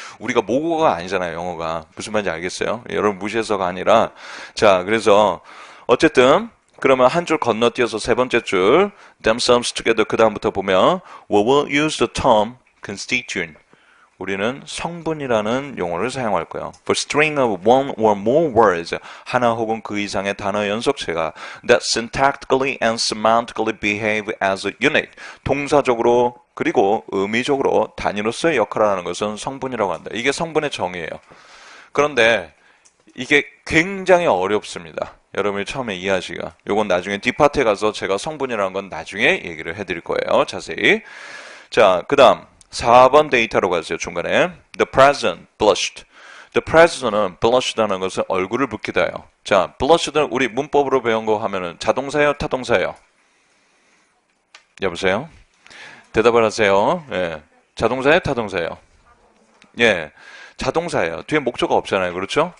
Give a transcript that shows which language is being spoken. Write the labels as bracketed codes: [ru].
[ko] 우리가 모국어가 아니잖아요, 영어가. 무슨 말인지 알겠어요? 여러분 무시해서가 아니라. 자, 그래서 어쨌든 그러면 한 줄 건너뛰어서 세 번째 줄 [en] themselves together [ko] 그 다음부터 보면 [en] we will use the term constituent. [ko] 우리는 성분이라는 용어를 사용할 거예요. [en] For string of one or more words, [ko] 하나 혹은 그 이상의 단어 연속체가 [en] that syntactically and semantically behave as a unit. [ko] 동사적으로 그리고 의미적으로 단위로서의 역할을 하는 것은 성분이라고 한다. 이게 성분의 정의예요. 그런데 이게 굉장히 어렵습니다. 여러분이 처음에 이해하시기가. 요건 나중에 뒷파트에 가서 제가 성분이라는 건 나중에 얘기를 해드릴 거예요. 자세히. 자, 그 다음 4번 데이터로 가세요. [en] 중간에 The president blushed. [ko] The president은 blushed라는 것은 얼굴을 붉히다요. 자, blushed는 우리 문법으로 배운 거 하면은 자동사예요, 타동사예요? 여보세요? 대답을 하세요. 예. 자동사예요, 타동사예요? 예. 자동사예요. 뒤에 목적어가 없잖아요. 그렇죠?